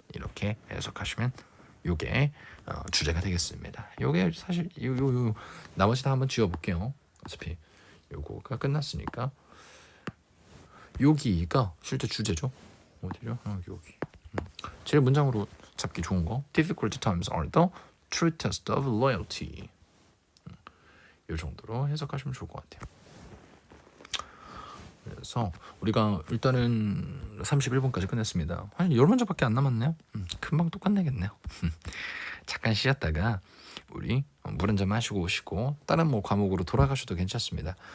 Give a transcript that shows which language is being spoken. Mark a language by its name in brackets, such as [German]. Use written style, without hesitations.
[Korean] 이렇게 해석하시면 요게 주제가 되겠습니다. 요게 사실 요 나머지 다 한번 지워볼게요. 어차피 요거가 끝났으니까 여기가 실제 주제죠. 어디죠? 여기. 제일 문장으로 잡기 좋은 거. [English] Difficult times are the true test of loyalty. [Korean] 이 정도로 해석하시면 좋을 것 같아요. 그래서 우리가 일단은 31분까지 끝냈습니다. 한 10문제밖에 안 남았네요. 금방 또 끝내겠네요. 잠깐 쉬었다가 우리 물 한잔 마시고 오시고 다른 뭐 과목으로 돌아가셔도 괜찮습니다.